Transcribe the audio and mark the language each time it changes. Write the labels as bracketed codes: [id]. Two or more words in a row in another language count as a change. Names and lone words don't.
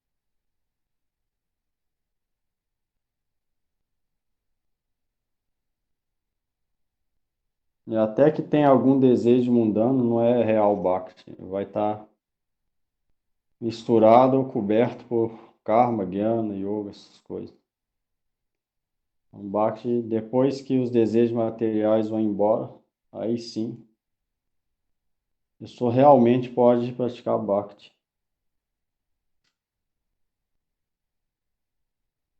[pt] E até que tem algum desejo mundano, não é real Bhakti. Vai estar misturado ou coberto por karma, jnana, yoga, essas coisas. Um Bhakti, depois que os desejos materiais vão embora, aí sim, a pessoa realmente pode praticar Bhakti.